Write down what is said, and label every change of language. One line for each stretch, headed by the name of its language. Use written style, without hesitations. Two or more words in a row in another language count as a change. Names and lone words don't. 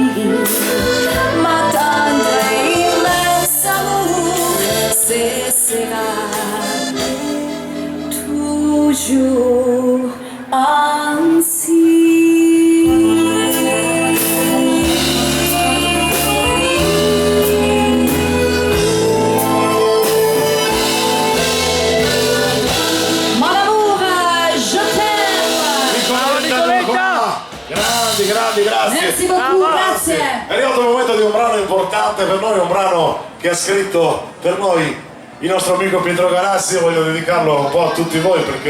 French: Ma tendre et immense amour, ce sera toujours ainsi. Mon amour, je t'aime.
Italian: Nicoletta. Grandi, grazie.
French: Merci beaucoup,
Italian: grazie. È arrivato il momento di un brano importante per noi, un brano che ha scritto per noi il nostro amico Pietro Galassi. Voglio dedicarlo un po' a tutti voi perché